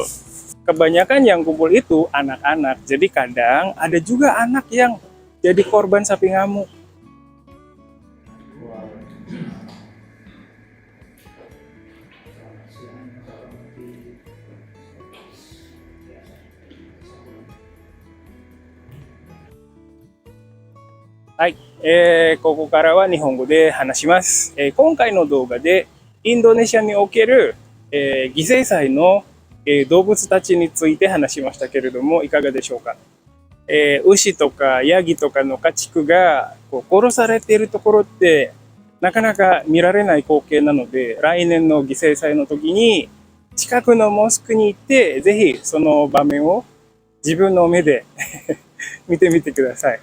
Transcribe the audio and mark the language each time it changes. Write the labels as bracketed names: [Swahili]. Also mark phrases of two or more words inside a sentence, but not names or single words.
[Indonesian] Kebanyakan yang kumpul itu anak-anak. Jadi kadang ada juga anak yang jadi korban sapi ngamuk. [Japanese] Hai, ここからは日本語で話します。今回の動画でインドネシアにおける、犠牲祭の、動物たちについて話しましたけれども、いかがでしょうか。牛とかヤギとかの家畜がこう殺されているところってなかなか見られない光景なので、来年の犠牲祭の時に近くのモスクに行って、ぜひその場面を自分の目で見てみてください。